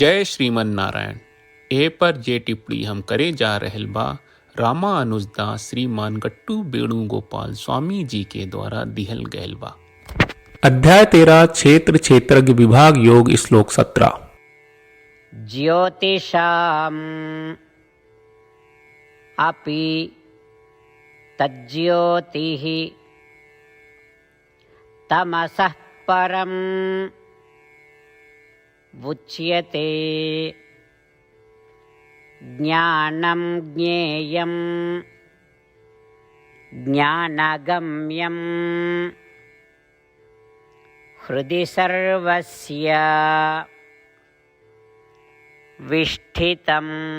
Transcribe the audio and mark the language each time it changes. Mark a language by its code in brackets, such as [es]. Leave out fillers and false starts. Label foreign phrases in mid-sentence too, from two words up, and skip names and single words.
[bho] जय श्रीमन नारायण। ए पर जे टिप्पणी हम करे जा रहल बा रामानुजदास श्रीमान गट्टू वेणुगोपाल स्वामी जी के द्वारा दिहल गयल बा। अध्याय 13 क्षेत्र क्षेत्रज्ञ विभाग योग श्लोक 17। [sa] ज्योतिषाम् अपि तज्ज्योतिः तमसः परम् उच्यते ज्ञानं ज्ञेयं ज्ञानगम्यं हृदि सर्वस्य विष्ठितम्।